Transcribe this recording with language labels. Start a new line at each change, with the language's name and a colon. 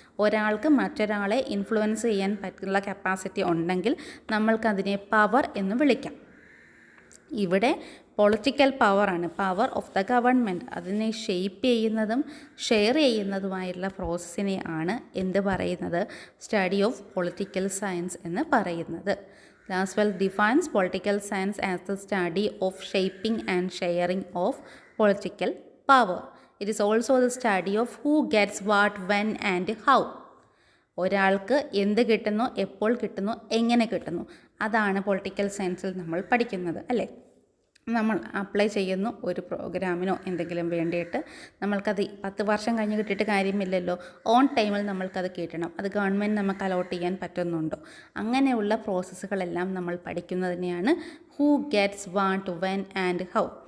Malayalam: ഒരാൾക്ക് മറ്റൊരാളെ ഇൻഫ്ലുവൻസ് ചെയ്യാൻ പറ്റുന്ന കപ്പാസിറ്റി ഉണ്ടെങ്കിൽ നമ്മൾക്കതിനെ പവർ എന്ന് വിളിക്കാം. ഇവിടെ പൊളിറ്റിക്കൽ പവറാണ്,
English: Power of the government.
Malayalam: അതിനെ ഷെയ്പ്പ് ചെയ്യുന്നതും ഷെയർ ചെയ്യുന്നതുമായുള്ള പ്രോസസ്സിനെ ആണ് എന്ത് പറയുന്നത്,
English: study of political science
Malayalam: എന്ന് പറയുന്നത്.
English: Laswell defines political science as the study of shaping and sharing of political power. It is also the study of who gets what, when and how.
Malayalam: ഒരാൾക്ക് എന്ത് കിട്ടുന്നു, എപ്പോൾ കിട്ടുന്നു, എങ്ങനെ കിട്ടുന്നു, അതാണ് പൊളിറ്റിക്കൽ സയൻസിൽ നമ്മൾ പഠിക്കുന്നത് അല്ലേ. നമ്മൾ അപ്ലൈ ചെയ്യുന്നു ഒരു പ്രോഗ്രാമിനോ എന്തെങ്കിലും വേണ്ടിയിട്ട്, നമ്മൾക്കത് 10 വർഷം കഴിഞ്ഞ് കിട്ടിയിട്ട് കാര്യമില്ലല്ലോ. ഓൺ ടൈമിൽ നമ്മൾക്കത് കിട്ടണം. അത് ഗവൺമെൻറ് നമുക്ക് അലോട്ട് ചെയ്യാൻ പറ്റുന്നുണ്ടോ, അങ്ങനെയുള്ള പ്രോസസ്സുകളെല്ലാം നമ്മൾ പഠിക്കുന്നതിനെയാണ്
English: Who gets what, when and how.